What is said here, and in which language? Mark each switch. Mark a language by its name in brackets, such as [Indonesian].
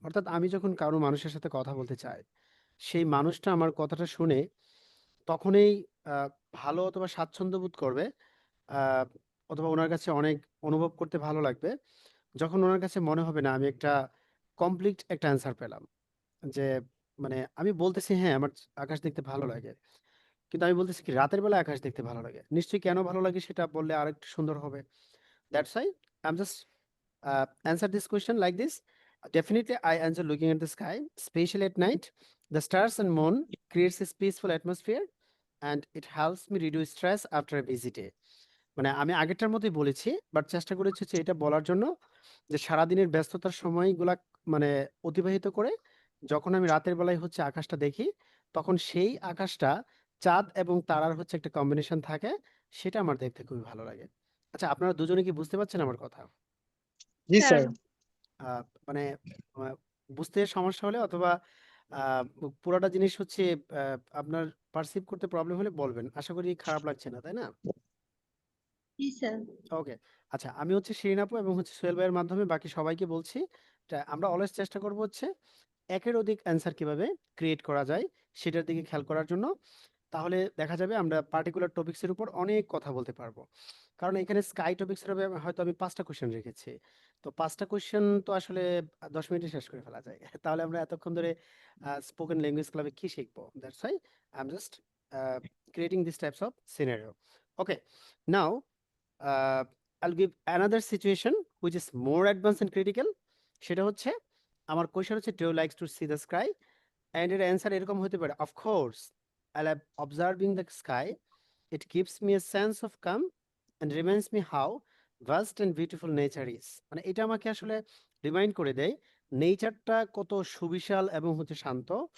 [Bangla] অর্থাৎ আমি যখন কারো মানুষের সাথে কথা বলতে চাই, সেই মানুষটা আমার কথাটা শুনে তখনই ভালো অথবা স্বাচ্ছন্দ্য বোধ করবে, আহ, অথবা ওনার কাছে অনেক অনুভব করতে ভালো লাগবে যখন ওনার কাছে মনে হবে না আমি একটা কমপ্লিট একটা অ্যান্সার পেলাম। যে মানে আমি বলতেছি হ্যাঁ আমার আকাশ দেখতে ভালো লাগে, কিন্তু আমি বলতেছি কি রাতের বেলা আকাশ দেখতে ভালো লাগে, নিশ্চয়ই কেন ভালো লাগে সেটা বললে আরেকটু সুন্দর হবে। [English] That's why I am just answer this question like this. Definitely, I enjoy looking at the sky, especially at night. The stars and moon creates this peaceful atmosphere, and it helps me reduce stress after a busy day. [Bangla] মানে আমি আগেরটার মতোই বলেছি, but চেষ্টা করেছি হচ্ছে এটা বলার জন্য যে সারাদিনের ব্যস্ততার সময়গুলা মানে অতিবাহিত করে যখন আমি রাতের বেলায় হচ্ছে আকাশটা দেখি, তখন সেই আকাশটা চাঁদ এবং তারার হচ্ছে একটা কম্বিনেশন থাকে, সেটা আমার দেখতে খুবই ভালো লাগে। আচ্ছা, আপনারা দুজনে কি বুঝতে পারছেন আমার কথা? [English] Yes, Sir, sir. [Bangla] মানে আহ, বুঝতে সমস্যা হলে অথবা আহ, পুরোটা জিনিস হচ্ছে আপনার পারসিভ করতে প্রবলেম হলে বলবেন। আশা করি খারাপ লাগছে না, তাই না? [English] yes, sir. Okay. [Bangla] আচ্ছা, আমি হচ্ছে শিরিন আপু এবং হচ্ছে সোহেল ভাইয়ের মাধ্যমে বাকি সবাইকে বলছি, আমরা অলওয়েজ চেষ্টা করব হচ্ছে একের অধিক অ্যান্সার কিভাবে ক্রিয়েট করা যায় সেটার দিকে খেয়াল করার জন্য। তাহলে দেখা যাবে আমরা পার্টিকুলার টপিকস এর উপর অনেক কথা বলতে পারবো। কারণ এখানে স্কাই টপিকস এর হয়তো আমি 5টা কোশ্চেন রেখেছি। তো 5টা কোশ্চেন তো আসলে 10 মিনিটে শেষ করে ফেলা যায়। তাহলে আমরা এতক্ষণ ধরে স্পোকেন ল্যাঙ্গুয়েজ ক্লাবে কি শিখবো? [English] That's why I am just creating this types of scenario. Okay, now I'll give another situation which is more advanced and critical. [Bangla] সেটা হচ্ছে আমার কোশ্চেন হচ্ছে, [English] Do you likes to see the sky? And [Bangla] এর answer এরকম হতে পারে, [English] Of course I love observing the sky, it gives me a sense of calm and reminds me how vast and beautiful nature is. [Bangla] মানে এটা আমাকে আসলে remind করে দেয় নেচারটা কত সুবিশাল এবং হচ্ছে শান্ত।